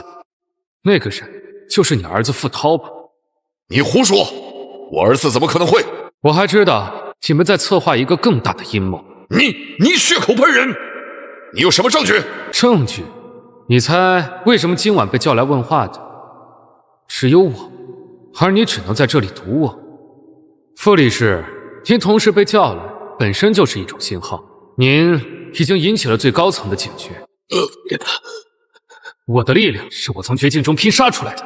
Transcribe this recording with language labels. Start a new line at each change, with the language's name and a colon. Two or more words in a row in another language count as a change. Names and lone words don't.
Chinese: 那個人就是你兒子傅濤吧？你胡說！我兒子怎麼可能會？我還知道你們在策劃一個更大的陰謀。你血口噴人！你有什麼證據？證據？你猜為什麼今晚被叫來問話的只有我，而你只能在這裡堵我？傅理事，您同時被叫來，本身就是一種信號。您已經引起了最高層的警觉。我的力量是我從绝境中拼殺出來的。